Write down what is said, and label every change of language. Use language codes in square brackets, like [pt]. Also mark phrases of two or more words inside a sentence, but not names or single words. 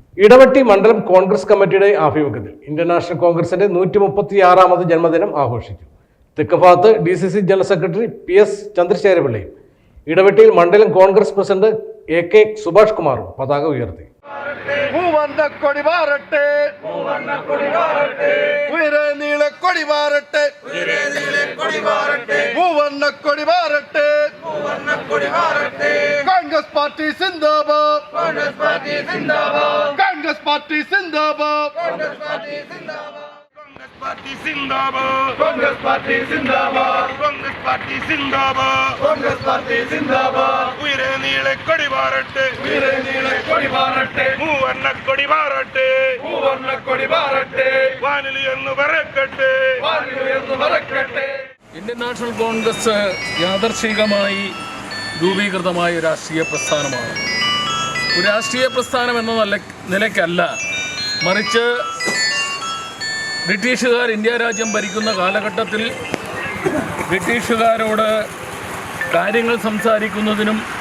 [ml] ഇടവെട്ടി മണ്ഡലം കോൺഗ്രസ് കമ്മിറ്റിയുടെ ആഭിമുഖ്യത്തിൽ ഇന്ത്യൻ നാഷണൽ കോൺഗ്രസിന്റെ 136ാമത് ജന്മദിനം ആഘോഷിച്ചു. തെക്കുഭാഗത്ത് DCC ജനറൽ സെക്രട്ടറി PS ചന്ദ്രശേഖരപിള്ളയും ഇടവെട്ടിയിൽ മണ്ഡലം കോൺഗ്രസ് പ്രസിഡന്റ് AK സുഭാഷ് കുമാറും പതാക ഉയർത്തി. [hi] कांग्रेस पार्टी ज़िंदाबाद, कांग्रेस पार्टी ज़िंदाबाद, कांग्रेस पार्टी ज़िंदाबाद, कांग्रेस पार्टी ज़िंदाबाद, कांग्रेस पार्टी ज़िंदाबाद, कांग्रेस पार्टी ज़िंदाबाद, कांग्रेस पार्टी ज़िंदाबाद, कांग्रेस पार्टी ज़िंदाबाद. [ml] വീരെ നീലെ കൊടി വാരട്ടെ, വീരെ നീലെ കൊടി വാരട്ടെ, മൂവർണ കൊടി വാരട്ടെ, മൂവർണ കൊടി വാരട്ടെ, വാനിലിയന്നു വരക്കട്ടെ, വാനിലിയന്നു വരക്കട്ടെ. ഇന്ത്യൻ നാഷണൽ കോൺഗ്രസ് യാദർശികമായി രൂപീകൃതമായ രാഷ്ട്രീയ പ്രസ്ഥാനമാണ്. ഒരു രാഷ്ട്രീയ പ്രസ്ഥാനം എന്ന നിലയ്ക്കല്ല, മറിച്ച് ബ്രിട്ടീഷുകാർ ഇന്ത്യ രാജ്യം ഭരിക്കുന്ന കാലഘട്ടത്തിൽ ബ്രിട്ടീഷുകാരോട് കാര്യങ്ങൾ സംസാരിക്കുന്നതിനും